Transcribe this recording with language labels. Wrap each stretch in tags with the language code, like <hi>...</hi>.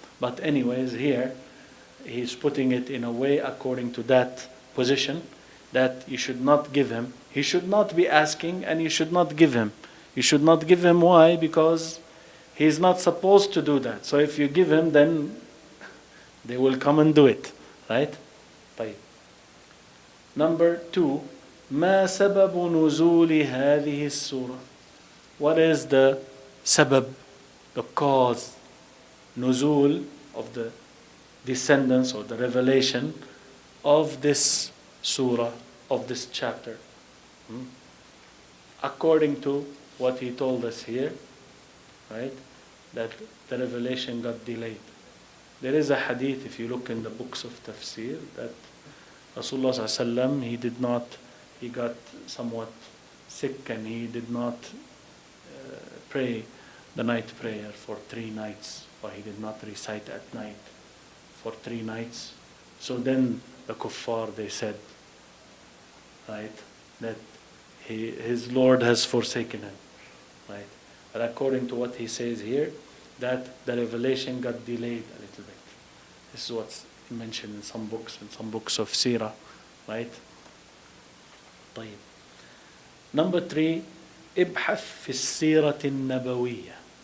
<en>But anyways, here, he's putting it in a way according to that position that you should not give him. He should not be asking and you should not give him. You should not give him. Why? Because he's not supposed to do that. So if you give him, then they will come and do it. Right? طيب.</en> <ar>Number 2, ما سبب نزول هذه السورة?</ar> <en>What is the sabab, the cause, nuzul of the descendants or the revelation of this surah, of this chapter? According to what he told us here, right, that the revelation got delayed. There is a hadith, if you look in the books of tafsir, that Rasulullah sallallahu he got somewhat sick and he did not pray the night prayer for 3 nights, or he did not recite at night for 3 nights. So then the kuffar, they said, right, that his Lord has forsaken him, right? But according to what he says here, that the revelation got delayed a little bit. This is what's mentioned in some books of Sura, right?</en> <ar>طيب. Number 3, ابحث في السيرة النبوية.</ar>